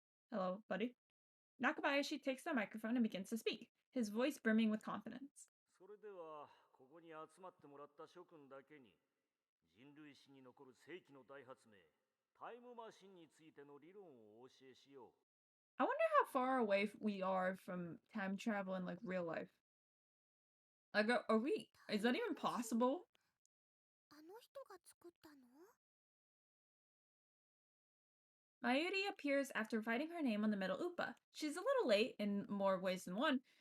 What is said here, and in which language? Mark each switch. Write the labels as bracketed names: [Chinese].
[English] Hello, buddy. Nakabayashi takes the microphone and begins to speak, his voice brimming with confidence. [Japanese] それではここに集まってもらった諸君だけに人類史に残る世紀の大発明タイムマシンについての理論をお教えしよう。 [English] I wonder how far away we are from time travel in like real life. Like, are we? Is that even possible? [Japanese] あの人が作ったの？ [English] Mayuri appears after writing her name on the middle upa. She's a little late in more ways than one.